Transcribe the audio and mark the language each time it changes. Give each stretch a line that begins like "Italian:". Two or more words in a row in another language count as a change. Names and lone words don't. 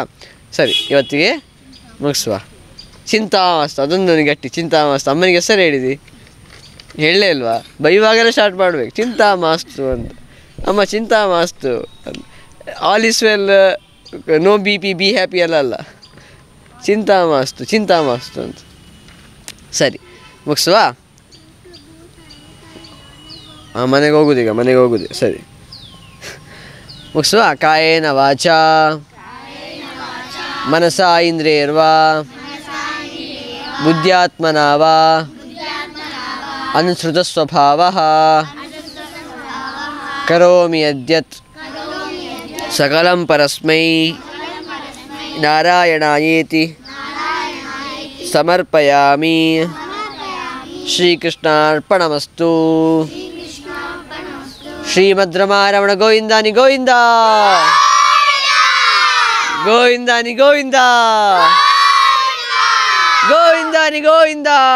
Kannada: ಸರಿ ಇವತ್ತಿಗೆ ಮುಗಿಸುವ ಚಿಂತಾಮಸ್ತು ಅದೊಂದು ನನಗೆ ಗಟ್ಟಿ ಚಿಂತಾಮಸ್ತು ಅಮ್ಮನಿಗೆ ಹೆಸರು ಹೇಳಿದಿ ಹೇಳಲೇ ಇಲ್ವಾ ಬೈವಾಗೆಲ್ಲ ಸ್ಟಾರ್ಟ್ ಮಾಡಬೇಕು ಚಿಂತಾಮಸ್ತು ಅಂತ ಅಮ್ಮ ಚಿಂತಾಮಸ್ತು
English: all is well no B P be happy
Kannada: ಅಲ್ಲ ಚಿಂತಾಮಸ್ತು ಅಂತ ಸರಿ ಮುಗಿಸುವ ಮನೆಗೆ ಹೋಗುದು ಸರಿ ಮುಗಿಸುವ
Sanskrit: ಕಾಯೇನ ವಾಚ ಮನಸಾ ಇಂದ್ರಿಯರ್ವಾ ಬುದ್ಧ್ಯಾತ್ಮನಾ ವಾ ಅನುಸೃತ ಸ್ವಭಾವಃ ಕರೋಮಿ ಯದ್ಯತ್ ಸಕಲಂ ಪರಸ್ಮೈ ನಾರಾಯಣಾಯೇತಿ ಸಮರ್ಪಯಾಮಿ ಶ್ರೀಕೃಷ್ಣಾರ್ಪಣಮಸ್ತು ಶ್ರೀಮದ್ರಮಾರಮಣ ಗೋವಿಂದಾನಿ ಗೋವಿಂದ ಗೋವಿಂದಾನಿ ಗೋವಿಂದ ಗೋವಿಂದಾನಿ ಗೋವಿಂದ